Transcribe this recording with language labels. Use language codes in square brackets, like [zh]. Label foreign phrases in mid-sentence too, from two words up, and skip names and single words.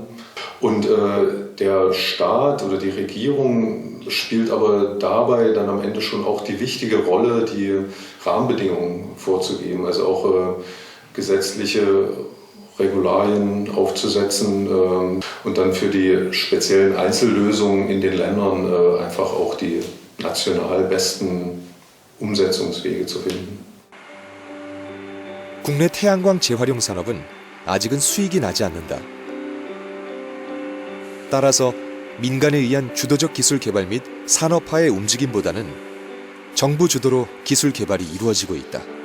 [de] Und der Staat oder die Regierung spielt aber dabei dann am Ende schon auch die wichtige Rolle, die Rahmenbedingungen vorzugeben, also auch gesetzliche Regularien aufzusetzen und dann für die speziellen Einzellösungen in den Ländern einfach auch die national besten Umsetzungswege zu finden. [ko] 국내 태양광 재활용 산업은 아직은 수익이 나지 않는다. 따라서 민간에 의한 주도적 기술 개발 및 산업화의 움직임보다는 정부 주도로 기술 개발이 이루어지고 있다.